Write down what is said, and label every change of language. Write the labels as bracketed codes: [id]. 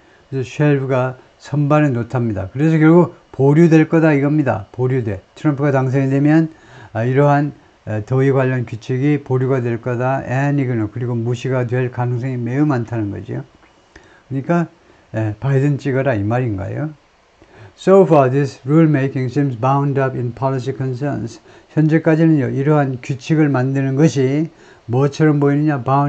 [ko] 그래서 쉘브가 선반에 놓답니다. 그래서 결국 보류될 거다 이겁니다. 보류돼. 트럼프가 당선이 되면 이러한 더위 관련 규칙이 보류가 될 거다. 그리고 무시가 될 가능성이 매우 많다는 거죠. 그러니까 바이든 찍어라 이 말인가요? [en] So far, this rulemaking seems bound up in policy concerns. [ko] 현재까지는요, 이러한 규칙을 만드는 것이 뭐처럼 보이느냐?